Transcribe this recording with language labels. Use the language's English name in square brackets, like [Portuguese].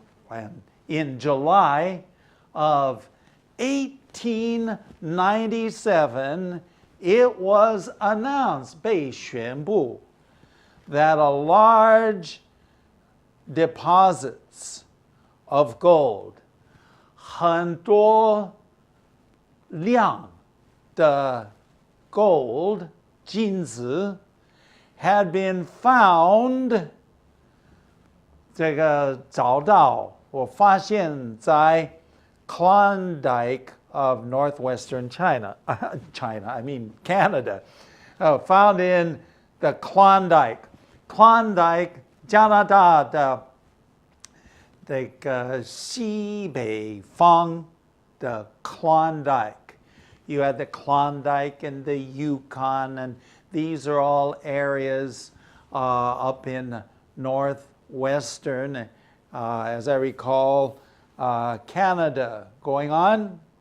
[English] And in July of 1897, it was announced, [Chinese] 被宣布, [English] that a large deposits of gold, [Chinese] 很多量的 [English] gold, [Chinese] 金子, [English] had been found, [Chinese] 这个找到或发现在 [English] Klondike of northwestern Canada, found in the Klondike. [Chinese] Klondike, 加拿大的这个西北方 [English] the Klondike. You had the Klondike and the Yukon, and these are all areas up in northwestern, as I recall, Canada. Going on.